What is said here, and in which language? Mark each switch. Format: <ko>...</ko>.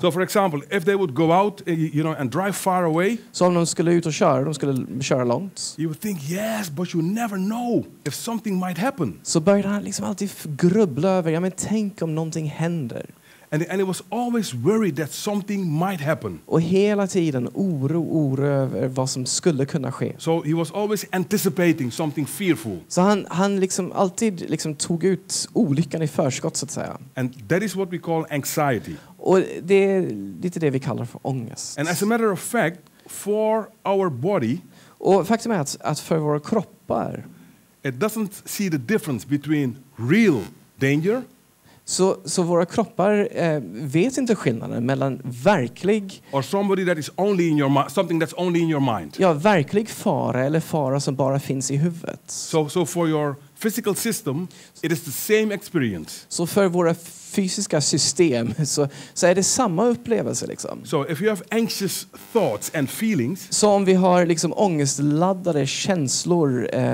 <en>So for example, if they would go out, and drive far away.</en> <sv>Så om de skulle ut och köra, de skulle köra långt.</sv> <en>You would think, yes, but you never know if something might happen.</en> <sv>Så började han liksom alltid grubbla över, men tänk om någonting händer.</sv> <en>And he was always worried that something might happen.</en> <sv>Och hela tiden oro över vad som skulle kunna ske.</sv> <en>So he was always anticipating something fearful.</en> <sv>Så han liksom alltid tog ut olyckan i förskott, så att säga.</sv> <en>And that is what we call anxiety.</en> <sv>Och det är lite det vi kallar för ångest.</sv> <en>And as a matter of fact, for our body,</en> <sv>och faktum är att för våra kroppar,</sv> <en>it doesn't see the difference between real danger.</en> <sv>Så våra kroppar vet inte skillnaden mellan verklig</sv> <en>or somebody that is only in your something that's only in your mind.</en> <sv>Ja, verklig fara eller fara som bara finns i huvudet.</sv> <en>So for your physical system, it is the same experience.</en> <sv>Så för våra fysiska system så är det samma upplevelse liksom.</sv> <en>So if you have anxious thoughts and feelings,</en> <sv>så om vi har ångestladdade känslor,</sv>